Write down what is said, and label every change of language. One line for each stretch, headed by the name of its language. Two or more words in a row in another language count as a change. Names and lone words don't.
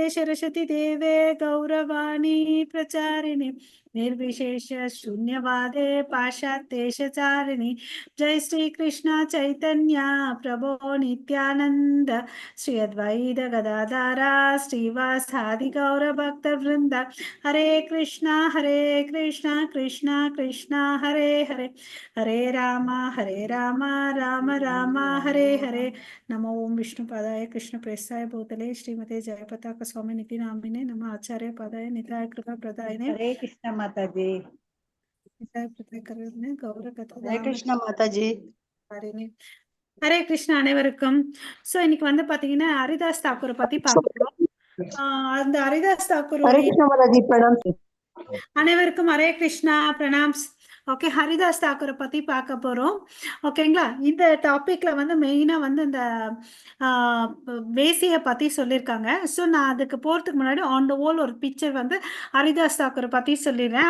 Sanskrit: सरस्वती देवे गौरवाणी प्रचारिणे निर्विशेष शून्यवादे पाश्चात्येशचारिणी जय श्री कृष्ण चैतन्य प्रभो नित्यानंद श्री अद्वैत गदाधरा श्रीवासादि गौर भक्त वृंद हरे कृष्णा कृष्णा कृष्णा हरे हरे हरे राम राम राम हरे हरे. नमो ओं विष्णुपादाय कृष्ण प्रेष्ठाय भूतले श्रीमते जयपताक स्वामी निति नामिने नमः आचार्य पदाय निताय कृपा प्रदायने
Hindi: हरे कृष्ण माताजी. हरे कृष्ण माताजी.
Tamil: ஹரே கிருஷ்ணா அனைவருக்கும். ஸோ இன்னைக்கு வந்து பாத்தீங்கன்னா ஹரிதாஸ் தாக்கூரை பத்தி பார்க்கிறோம். அந்த ஹரிதாஸ் தாக்கூர்
Hindi: हरे कृष्ण माताजी प्रणाम.
Tamil: அனைவருக்கும் ஹரே கிருஷ்ணா பிரணாம்ஸ். ஓகே, ஹரிதாஸ் தாக்கூரை பத்தி பார்க்க போறோம். ஓகேங்களா? இந்த டாபிக்ல வந்து மெயினா வந்து இந்த வேசியை பத்தி சொல்லியிருக்காங்க. ஸோ நான் அதுக்கு போறதுக்கு முன்னாடி
English: on the whole
Tamil: ஒரு பிக்சர் வந்து ஹரிதாஸ் தாக்கூரை பத்தி சொல்லிடுறேன்.